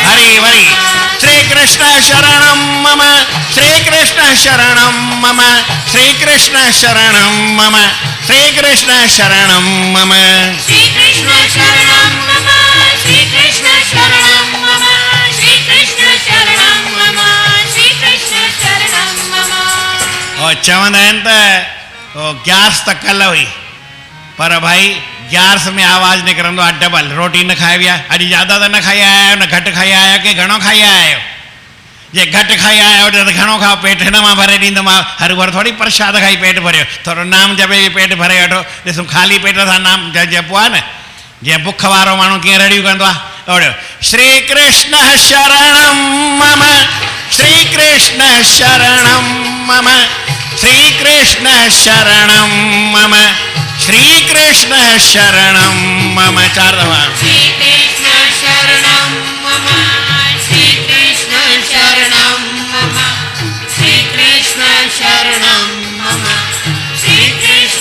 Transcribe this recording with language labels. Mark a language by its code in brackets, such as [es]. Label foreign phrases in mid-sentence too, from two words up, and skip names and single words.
[sa] हरि वरि श्री कृष्ण शरणम मम श्री कृष्ण शरणम मम श्री कृष्ण शरणम मम श्री कृष्ण शरणम मम श्री कृष्ण शरणम मम श्री कृष्ण शरणम मम श्री कृष्ण शरणम मम श्री कृष्ण शरणम मम [sd] और चवंदा आहिनि त ग्यारस त कल्ह हुई पर भाई ग्यारस में आवाज़ निकिरंदो आहे डबल रोटी न खाई विया अॼु ज़्यादा त न खाई आया आहियो न घटि खाई आया आहियो की घणो खाई आया आहियो जे घटि खाई आया आहियो त घणो खाओ पेट हिन मां भरे ॾींदोमांव हर भर थोरी प्रसाद खाई पेट भरियो थोरो नाम जपे पेट भरे वठो ॾिसूं ख़ाली पेट सां नाम जपो आहे न जीअं बुख वारो माण्हू कीअं रड़ियूं कंदो आहे ओड़ियो [sa] श्री कृष्ण शरणम मम श्री कृष्ण शरणम मम श्री कृष्ण शरणम मम श्री कृष्ण शरणम मम [sd] 4 दफ़ा [sa] श्री कृष्ण शरणम मम श्री कृष्ण शरणम मम श्री कृष्ण शरणम मम श्री कृष्ण